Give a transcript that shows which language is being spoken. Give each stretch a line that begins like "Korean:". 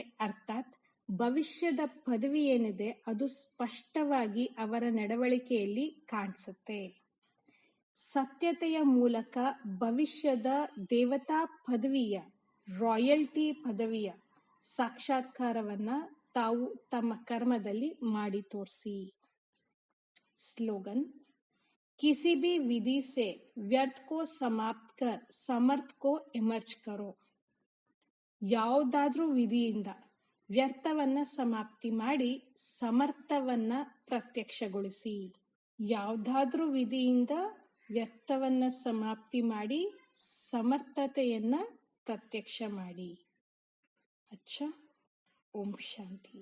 Kannada: ಅರ್ಥಾತ್ ಭವಿಷ್ಯದ ಪದವಿ ಏನಿದೆ ಅದು ಸ್ಪಷ್ಟವಾಗಿ ಅವರ ನಡವಳಿಕೆಯಲ್ಲಿ ಕಾಣಿಸುತ್ತೆ. ಸತ್ಯತೆಯ ಮೂಲಕ ಭವಿಷ್ಯದ ದೇವತಾ ಪದವಿಯ ರಾಯಲ್ಟಿ ಪದವಿಯ ಸಾಕ್ಷಾತ್ಕಾರವನ್ನ ತಾವು ತಮ್ಮ ಕರ್ಮದಲ್ಲಿ ಮಾಡಿ ತೋರಿಸಿ.
Hindi: ಸ್ಲೋಗನ್ किसी भी विधि से व्यर्थ को समाप्त कर समर्थ को इमर्ज करो.
Kannada: ಯಾವುದಾದ್ರೂ ವಿಧಿಯಿಂದ ವ್ಯರ್ಥವನ್ನ ಸಮಾಪ್ತಿ ಮಾಡಿ ಸಮರ್ಥವನ್ನ ಪ್ರತ್ಯಕ್ಷಗೊಳಿಸಿ. ಯಾವುದಾದ್ರೂ ವಿಧಿಯಿಂದ ವ್ಯರ್ಥವನ್ನ ಸಮಾಪ್ತಿ ಮಾಡಿ ಸಮರ್ಥತೆಯನ್ನ ಪ್ರತ್ಯಕ್ಷ ಮಾಡಿ. ಅಚ್ಚಾ, ಓಂ ಶಾಂತಿ.